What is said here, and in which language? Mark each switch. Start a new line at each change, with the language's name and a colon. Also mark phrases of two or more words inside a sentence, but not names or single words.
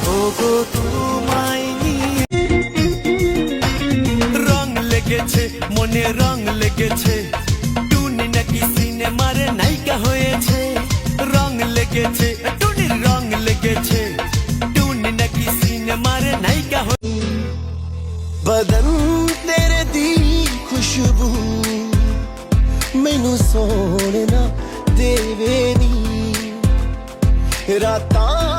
Bangla: গো তোমায় নিয়ে। রং লেগেছে মনে, রং লেগেছে, টুনি নাকি সিনেমার নায়িকা হয়েছে। রং লেগেছে টুনির, রং লেগেছে, টুনি নাকি সিনেমার নায়িকা হয়েছে।
Punjabi: ਬਦਨ ਤੇਰੇ ਦੀ ਖੁਸ਼ਬੂ ਮੈਨੂ ਸੌਣ ਨਾ ਦੇਵੇ ਨੀ, ਰਾਤਾਂ